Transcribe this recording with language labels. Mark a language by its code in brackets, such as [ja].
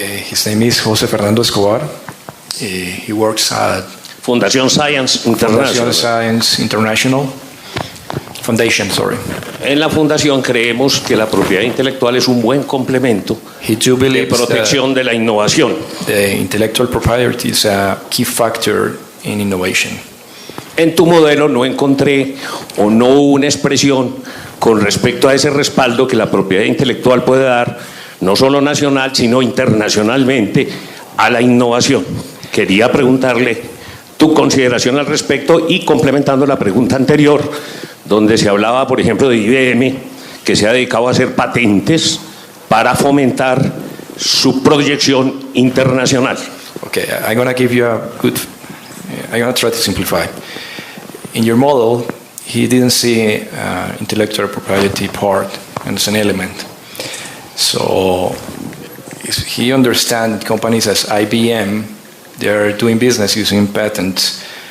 [en] His name is José Fernando Escobar. He works at [es] Fundación Science International. [en] Foundation, sorry. [es] En la fundación creemos que la propiedad intelectual es un buen complemento de protección de la innovación. [en] The intellectual property is a key factor in innovation. [es] En tu modelo no encontré o no hubo una expresión con respecto a ese respaldo que la propiedad intelectual puede dar, no solo nacional, sino internacionalmente, a la innovación. Quería preguntarle tu consideración al respecto y complementando la pregunta anterior, donde se hablaba, por ejemplo, de IBM, que se ha dedicado a hacer patentes para fomentar su proyección internacional. [en] Okay, I'm going to give you a good, I'm going to try to simplify. In your model, he didn't see intellectual property part as an element. So he understands companies as IBM, they're doing business using patents.